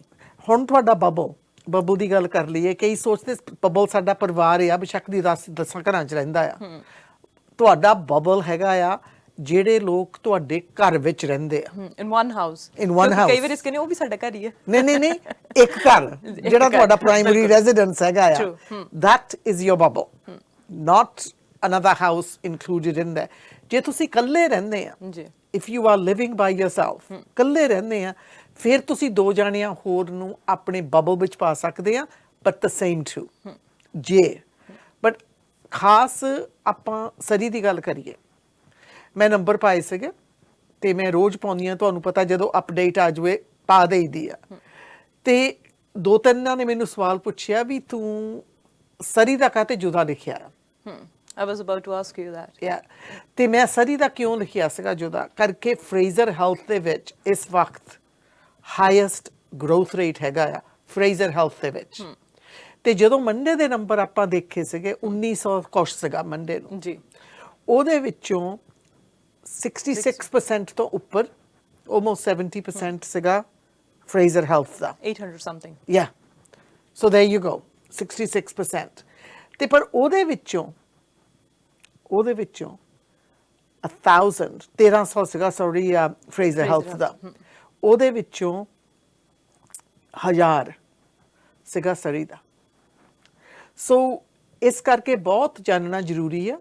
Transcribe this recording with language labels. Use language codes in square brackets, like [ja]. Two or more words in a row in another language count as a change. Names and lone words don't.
[pa] ਹੁਣ ਤੁਹਾਡਾ ਬਬਲ ਦੀ ਗੱਲ ਕਰ ਲਈਏ, ਕਈ ਸੋਚਦੇ ਬਬਲ ਸਾਡਾ ਪਰਿਵਾਰ ਆ, ਬੇਸ਼ੱਕ ਦੀ 10 ਘਰਾਂ 'ਚ ਰਹਿੰਦਾ ਆ। ਤੁਹਾਡਾ ਬਬਲ ਹੈਗਾ ਆ ਜਿਹੜੇ ਲੋਕ ਤੁਹਾਡੇ ਘਰ ਵਿੱਚ ਰਹਿੰਦੇ ਆ, [en] in one house. [pa] ਕਈ ਵਾਰ ਇਸ ਕਹਿੰਦੇ ਉਹ ਵੀ ਸਾਡਾ ਘਰ ਹੀ ਹੈ। ਨਹੀਂ, ਇੱਕ ਘਰ ਜਿਹੜਾ ਤੁਹਾਡਾ [en] primary residence [pa] ਹੈਗਾ ਆ, [en] that is your bubble, not another house included in there। [pa] ਜੇ ਤੁਸੀਂ ਇਕੱਲੇ ਰਹਿੰਦੇ ਆ, [en] if you are living by yourself, [pa] ਇਕੱਲੇ ਰਹਿੰਦੇ ਆ, ਫਿਰ ਤੁਸੀਂ 2 ਜਾਣਿਆਂ ਹੋਰ ਨੂੰ ਆਪਣੇ ਬਬਲ ਵਿੱਚ ਪਾ ਸਕਦੇ ਆ, [en] but the same too। [pa] ਬਟ ਖਾਸ ਆਪਾਂ ਸਰੀ ਦੀ ਗੱਲ ਕਰੀਏ, ਮੈਂ ਨੰਬਰ ਪਾਏ ਸੀਗੇ ਤੇ ਮੈਂ ਰੋਜ਼ ਪਾਉਂਦੀ ਹਾਂ, ਤੁਹਾਨੂੰ ਪਤਾ ਜਦੋਂ ਅਪਡੇਟ ਆ ਜਾਵੇ ਪਾ ਦੇਈਦੀ ਆ। ਤੇ 2-3 ਨੇ ਮੈਨੂੰ ਸਵਾਲ ਪੁੱਛਿਆ ਵੀ ਤੂੰ ਸਰੀ ਦਾ ਕਾਹਤੇ ਜੁਦਾ ਲਿਖਿਆ। [en] I was about to ask you that। [pa] ਤੇ ਮੈਂ ਸਰੀ ਦਾ ਕਿਉਂ ਲਿਖਿਆ ਸੀਗਾ ਜੁਦਾ ਕਰਕੇ, ਫਰੇਜ਼ਰ ਹੈਲਥ ਦੇ ਵਿੱਚ ਇਸ ਵਕਤ [en] highest growth rate [pa] ਹੈਗਾ ਆ ਫਰੇਜ਼ਰ ਹੈਲਥ ਦੇ ਵਿੱਚ। ਤੇ ਜਦੋਂ ਮੰਡੇ ਦੇ ਨੰਬਰ ਆਪਾਂ ਦੇਖੇ ਸੀਗੇ 1900 ਕੁਛ ਸੀਗਾ ਮੰਡੇ ਨੂੰ ਜੀ, ਉਹਦੇ ਵਿੱਚੋਂ 66% ਤੋਂ ਉੱਪਰ almost 70% ਸੀਗਾ ਫਰੇਜ਼ਰ ਹੈਲਥ ਦਾ, 800 ਸਮਥਿੰਗ। [en] ਸੋ there you go, 66%। [pa] ਤੇ ਪਰ ਉਹਦੇ ਵਿੱਚੋਂ 1300 ਸੀਗਾ ਸੌਰੀ ਫਰੇਜ਼ਰ ਹੈਲਥ ਦਾ, ਉਹਦੇ ਵਿੱਚੋਂ 1000 ਸੀਗਾ ਸਰੀ ਦਾ। ਸੋ ਇਸ ਕਰਕੇ ਬਹੁਤ ਜਾਣਨਾ ਜ਼ਰੂਰੀ ਆ।